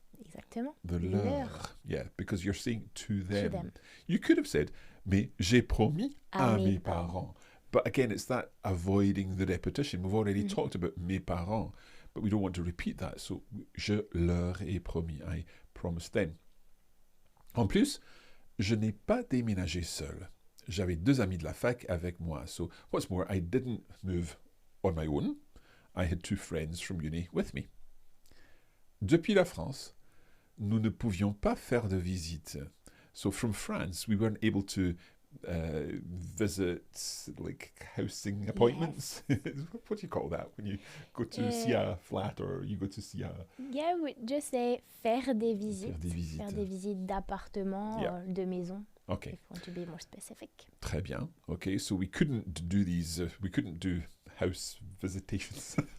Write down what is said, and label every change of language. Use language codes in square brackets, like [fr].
[fr] Exactement. [en] The leur. Yeah, because you're saying to them. them. You could have said, [fr] mais j'ai promis à mes parents. [en] But again, it's that avoiding the repetition. We've already talked about mes parents, but we don't want to repeat that. So, [fr] je leur ai promis. [en] I promised them. [fr] En plus, je n'ai pas déménagé seul. J'avais 2 amis de la fac avec moi. [en] So, what's more, I didn't move on my own. I had 2 friends from uni with me. [fr] Depuis la France, nous ne pouvions pas faire de visite. [en] So from France, we weren't able to visit like housing appointments. Yes. What do you call that when you go to see a flat or you go to see a... Yeah, we just say [fr] faire des visites. Faire des visites. Faire des visites d'appartements, de maisons. [en] Okay. If you want to be more specific. [fr] Très bien. [en] Okay, so we couldn't do these, we couldn't do house visitations.